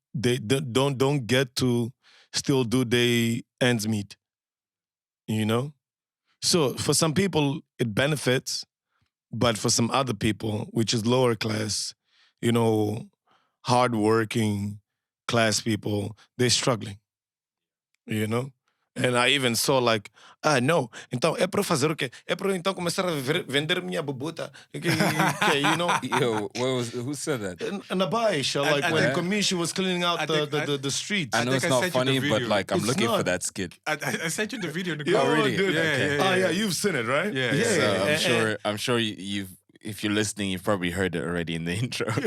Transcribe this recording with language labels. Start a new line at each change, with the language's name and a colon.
English: They don't get to still do their ends meet. So for some people it benefits, but for some other people, which is lower class, hardworking class people, they're struggling. And I even saw like, no,
Portuguese: então é para fazer o quê? É para então começar a vender minha bubuta.
English: Yo, who said that? In the Baixa, like when Commission was cleaning out the streets. I know it's not funny, but like I'm looking for that skit. I sent you the video in the car. Oh, really? Dude. Yeah, you've seen it, right? Yeah. So I'm sure you've. If you're listening, you've probably heard it already in the intro.